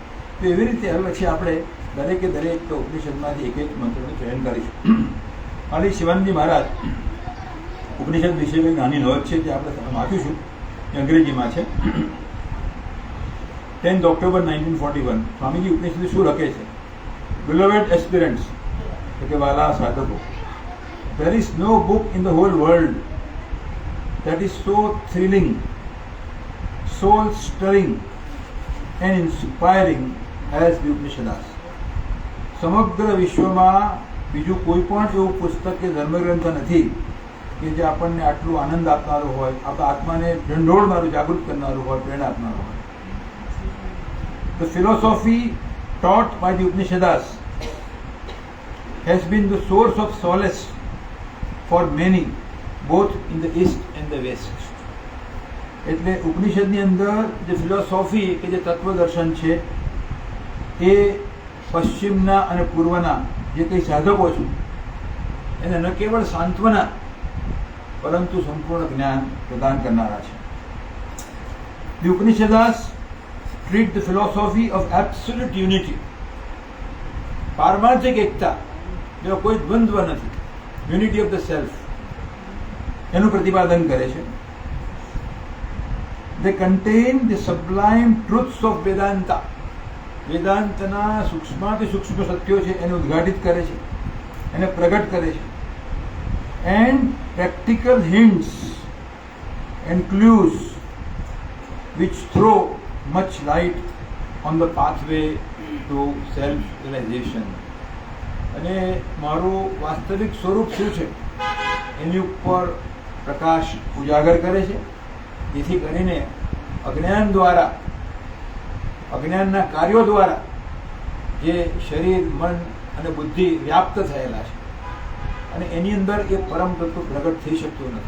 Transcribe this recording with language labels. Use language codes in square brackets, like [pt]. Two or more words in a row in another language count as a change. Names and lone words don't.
[gu] તો એવી રીતે હવે પછી આપણે દરેક ઉપનિષદમાંથી એક મંત્રનું ચયન કરીશું. અને શિવાનંદજી મહારાજ ઉપનિષદ વિશે કંઈક નાની નોંધ છે જે આપણે વાંચીશું, એ અંગ્રેજીમાં છે. 10 ઓક્ટોબર 1941 સ્વામીજી ઉપનિષદ શું લખે છે? [en] Beloved aspirants, [gu] એટલે વાલા સાધકો, [en] there is no book in the whole world that is so thrilling, soul stirring and inspiring as the Upanishads. [gu] સમગ્ર વિશ્વમાં બીજું કોઈ પણ એવું પુસ્તક કે ધર્મગ્રંથ નથી કે જે આપણને આટલું આનંદ આપનારું હોય, આપણા આત્માને ઢંઢોળનારું, જાગૃત કરનારું હોય, પ્રેરણા આપનારું હોય. [en] The philosophy taught by the Upanishads has been the source of solace for many, both in the east and the west. [gu] એટલે ઉપનિષદની અંદર જે ફિલોસોફી કે જે તત્વદર્શન છે એ પશ્ચિમના અને પૂર્વના જે કંઈ સાધકો છે એને ન કેવળ સાંત્વના પરંતુ સંપૂર્ણ જ્ઞાન પ્રદાન કરનારા છે. [en] The Upanishads treat the philosophy of absolute unity. [gu] પારમાર્થિક એકતા, જેમાં કોઈ દ્વંદ્વ નથી, [en] unity of the self, [gu] એનું પ્રતિપાદન કરે છે. [en] They contain the sublime truths of Vedanta. [gu] વેદાંતના સૂક્ષ્માથી સૂક્ષ્મ સત્યો છે એને ઉદ્ઘાટિત કરે છે, એને પ્રગટ કરે છે. [en] And practical hints and clues which throw much light on the pathway to self-realization. [gu] અને મારું વાસ્તવિક સ્વરૂપ શું છે એની ઉપર પ્રકાશ ઉજાગર કરે છે, જેથી કરીને અજ્ઞાન દ્વારા, અજ્ઞાનના કાર્યો દ્વારા જે શરીર, મન અને બુદ્ધિ વ્યાપ્ત થયેલા છે અને એની અંદર એ પરમ તત્વ પ્રગટ થઈ શકતું નથી.